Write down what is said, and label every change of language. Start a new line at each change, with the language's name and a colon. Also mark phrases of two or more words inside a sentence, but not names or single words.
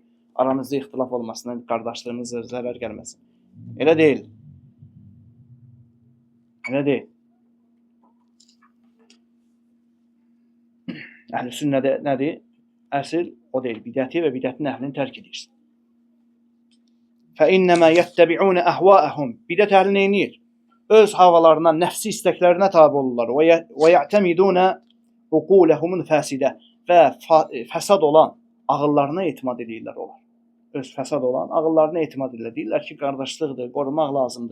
Azerbaijani: Aramızda ixtilaf olmasına, qardaşlığımıza zərər gəlməsin. Elə deyil. Elə deyil. Əhl-i sünnədə nədir? Əsl o deyil. Bidəti və bidətin əhlini tərk edirsən.
Arabic: فَإِنَّمَا يَتَّبِعُونَ أَهْوَاءَهُمْ
Azerbaijani: Bidət əhli neynir? Öz havalarına, nəfsi istəklərinə tabi olurlar.
Arabic: وَيَعْتَمِدُونَ عقولهم الفاسدة
Azerbaijani: və fəsad olan ağıllarına etimad edirlər onlar. Öz fəsad olan ağıllarına etimad edirlər. Deyirlər ki, qardaşlıqdır, qorumaq lazımdır.